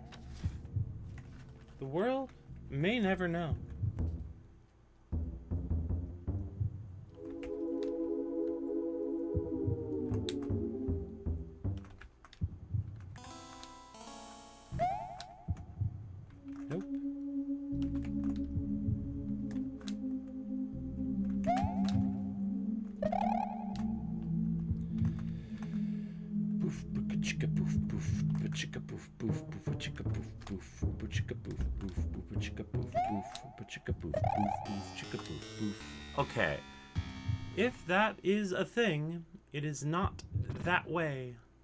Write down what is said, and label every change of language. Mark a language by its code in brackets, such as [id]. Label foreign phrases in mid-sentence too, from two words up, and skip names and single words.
[en] The world may never know. Nope. Boof, chicka boof boof, chicka boof boof, chicka boof boof, chicka boof boof, chicka boof boof, chicka boof boof, chicka boof boof. Okay. If that is a thing, it is not that way.